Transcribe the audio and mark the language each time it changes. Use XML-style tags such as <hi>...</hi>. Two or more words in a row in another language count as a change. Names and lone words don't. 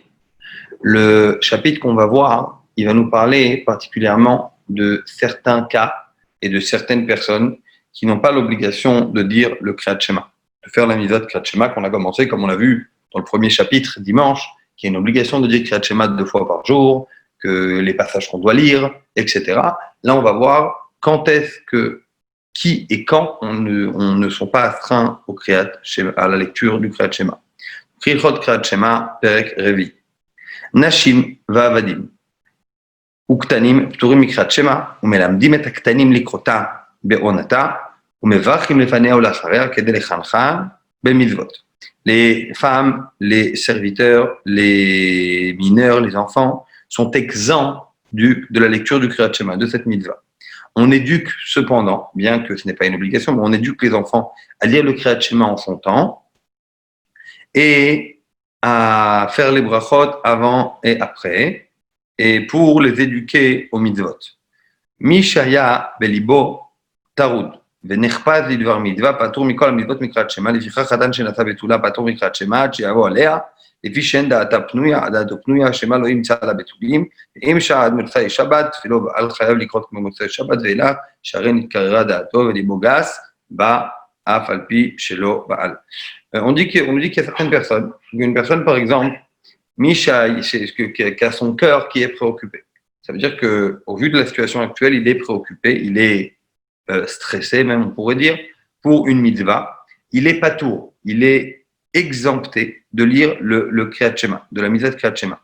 <fr>Le chapitre qu'on va voir, il va nous parler particulièrement de certains cas et de certaines personnes qui n'ont pas l'obligation de dire le</fr> <he>קריאת שמע,</he> <fr>de faire la mitzvah de</fr> <he>קריאת שמע</he> <fr>qu'on a commencé, comme on l'a vu dans le premier chapitre dimanche, qui est une obligation de dire</fr> <he>קריאת שמע</he> <fr>2 fois par jour, que les passages qu'on doit lire, etc. Là, on va voir quand est-ce que, qui et quand on ne sont pas astreints au</fr> <he>קריאת שמע,</he> <fr>à la lecture du</fr> <he>קריאת שמע. קריאת שמע, פרק רביעי. נשים ועבדים. וקטנים פטורים מקריאת שמע ומלמדים את הקטנים לקרותה בעונתה ומברכים לפניה ולאחריה כדי לחנכם במצוות.</he> <fr>Les femmes, les serviteurs, les mineurs, les enfants sont exempts de la lecture du</fr> <he>קריאת שמע,</he> <fr>de cette mitzvah. On éduque cependant, bien que ce n'est pas une obligation, mais on éduque les enfants à lire le</fr> <he>קריאת שמע</he> <fr>en son temps et à faire les brachot avant et après, et pour les éduquer aux mitzvot.</fr> <he>מי שהיה בלבו טרוד, ונחפז לדבר מצוה, פטור מכל מצוות מקריאת שמע, לפיכך אדם שנשא בתולה, פטור מקריאת שמע, עד שיבוא עליה, לפי שאין דעתה פנויה, דעתו פנויה, שמה לא ימצא לה בתולים, ואם שעה עד מוצאי שבת, תפילו בעל חייב לקרות כמו מוצאי שבת, ואלה שהרי נתקררה דעתו ולבו גס, בא אף על פי שלא בעל.</he> <fr>On dit qu'il y a certaines personnes, une personne par exemple, Misha, qui a son cœur qui est préoccupé. Ça veut dire qu'au vu de la situation actuelle, il est préoccupé, il est stressé même, on pourrait dire, pour une mitzvah. Il est patour, il est exempté de lire le</fr> <he>קריאת שמע,</he> <fr>de la mitzvah de</fr> <he>קריאת שמע.</he>